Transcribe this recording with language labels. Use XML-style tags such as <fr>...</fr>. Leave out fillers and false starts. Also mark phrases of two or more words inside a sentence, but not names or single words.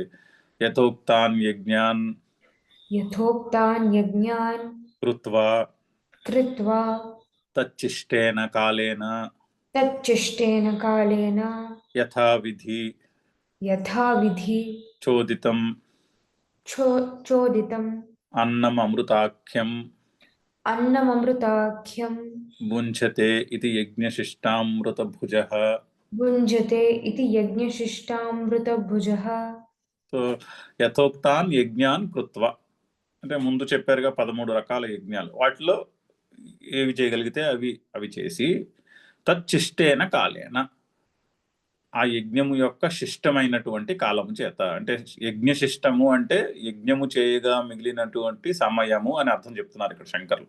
<sa>యథోక్తాన్ యజ్ఞాన్ కృత్వా తచ్చిష్టేన కాలేన యథావిధి చోదితం అన్నం అమృతాఖ్యం अन्नममृताख्यं भुञ्जते इति यज्ञशिष्टामृतभुजः। भुञ्जते इति यज्ञशिष्टामृतभुजः।</sa> <te>సో</te> <sa>యథోక్తాన్ యజ్ఞాన్ కృత్వ</sa> <te>అంటే ముందు చెప్పారుగా 13 రకాల యజ్ఞాలు, వాటిలో ఏవి చేయగలిగితే అవి అవి చేసి</te> <sa>తచ్చిష్టేన కాలేన</sa> <te>ఆ యజ్ఞము యొక్క శిష్టమైనటువంటి కాలము చేత, అంటే యజ్ఞశిష్టము అంటే యజ్ఞము చేయగా మిగిలినటువంటి సమయము అని అర్థం చెప్తున్నారు ఇక్కడ శంకర్లు.</te>